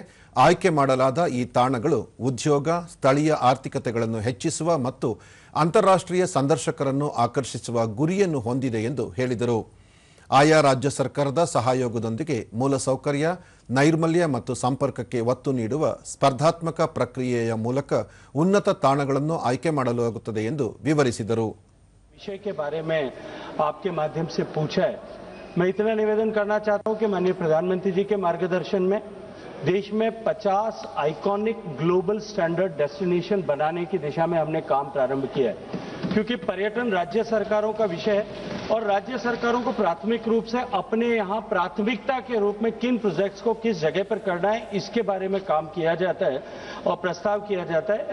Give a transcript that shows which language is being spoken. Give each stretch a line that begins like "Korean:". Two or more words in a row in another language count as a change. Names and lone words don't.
Kannada: ಆಯ್ಕೆ ಮಾಡಲಾದ ಈ ತಾಣಗಳು ಉದ್ಯೋಗ, ಸ್ಥಳೀಯ ಆರ್ಥಿಕತೆಗಳನ್ನು ಹೆಚ್ಚಿಸುವ ಮತ್ತು ಅಂತಾರಾಷ್ಟ್ರೀಯ ಸಂದರ್ಶಕರನ್ನು ಆಕರ್ಷಿಸುವ ಗುರಿಯನ್ನು ಹೊಂದಿದೆ ಎಂದು ಹೇಳಿದರು. ಆಯಾ ರಾಜ್ಯ ಸರ್ಕಾರದ ಸಹಯೋಗದೊಂದಿಗೆ ಮೂಲಸೌಕರ್ಯ, ನೈರ್ಮಲ್ಯ ಮತ್ತು ಸಂಪರ್ಕಕ್ಕೆ ಒತ್ತು ನೀಡುವ ಸ್ಪರ್ಧಾತ್ಮಕ ಪ್ರಕ್ರಿಯೆಯ ಮೂಲಕ ಉನ್ನತ ತಾಣಗಳನ್ನು ಆಯ್ಕೆ ಮಾಡಲಾಗುತ್ತದೆ ಎಂದು ವಿವರಿಸಿದರು.
Hindi: विषय के बारे में आपके माध्यम से पूछा है. मैं इतना निवेदन करना चाहता हूं कि माननीय प्रधानमंत्री जी के मार्गदर्शन में देश में 50
English: iconic global standard destination
Hindi: बनाने की दिशा में हमने काम प्रारंभ किया है. क्योंकि पर्यटन राज्य सरकारों का विषय है और राज्य सरकारों को प्राथमिक रूप से अपने यहाँ प्राथमिकता के रूप में किन प्रोजेक्ट्स को किस जगह पर करना है इसके बारे में काम किया जाता है और प्रस्ताव किया जाता है.